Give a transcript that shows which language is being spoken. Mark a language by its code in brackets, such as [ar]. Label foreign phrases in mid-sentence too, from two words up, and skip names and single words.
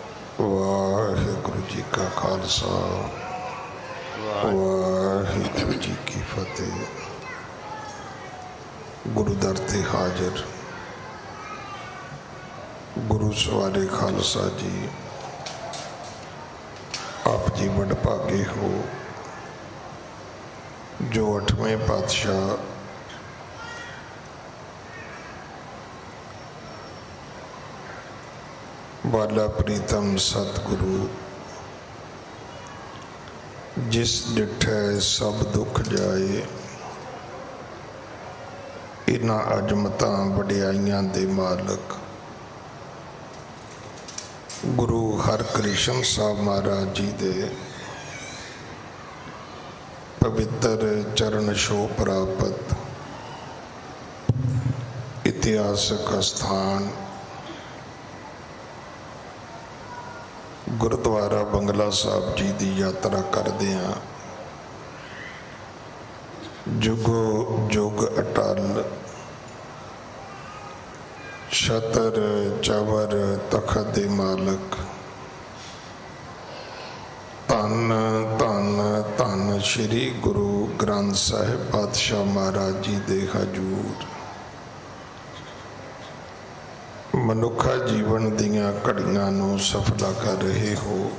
[pa] ਵਾਹਿਗੁਰੂ ਜੀ ਕਾ ਖ਼ਾਲਸਾ ਵਾਹਿਗੁਰੂ ਜੀ ਕੀ ਫ਼ਤਿਹ। ਗੁਰੂ ਦਰ ਤੇ ਹਾਜ਼ਰ ਗੁਰੂ ਸਵਾਰੇ ਖ਼ਾਲਸਾ ਜੀ, ਆਪ ਜੀ ਬੜ ਭਾਗੇ ਹੋ ਜੋ 8ਵੇਂ ਪਾਤਸ਼ਾਹ ਬਾਲਾ ਪ੍ਰੀਤਮ ਸਤਿਗੁਰੂ ਜਿਸ ਡਿਠੈ ਸਭ ਦੁਖ ਜਾਏ, ਇਨ੍ਹਾਂ ਅਜ਼ਮਤਾਂ ਵਡਿਆਈਆਂ ਦੇ ਮਾਲਕ ਗੁਰੂ ਹਰਿਕ੍ਰਿਸ਼ਨ ਸਾਹਿਬ ਮਹਾਰਾਜ ਜੀ ਦੇ ਪਵਿੱਤਰ ਚਰਨ ਛੋਹ ਪ੍ਰਾਪਤ ਇਤਿਹਾਸਕ ਸਥਾਨ ਗੁਰਦੁਆਰਾ ਬੰਗਲਾ ਸਾਹਿਬ ਜੀ ਕੀ ਯਾਤਰਾ ਕਰਦਿਆਂ ਜੁਗੋ ਜੁਗ ਅਟੱਲ ਛਤਰ ਚਵਰ ਤਖ਼ਤ ਦੇ ਮਾਲਕ ਧੰਨ ਧੰਨ ਧੰਨ ਸ੍ਰੀ ਗੁਰੂ ਗ੍ਰੰਥ ਸਾਹਿਬ ਪਾਤਸ਼ਾਹ ਮਹਾਰਾਜ ਜੀ ਦੇ ਹਜ਼ੂਰ ਮਨੁੱਖਾ ਜੀਵਨ ਦੀਆਂ ਘੜੀਆਂ ਨੂੰ ਸਫਲਾ ਕਰ ਰਹੇ ਹੋ।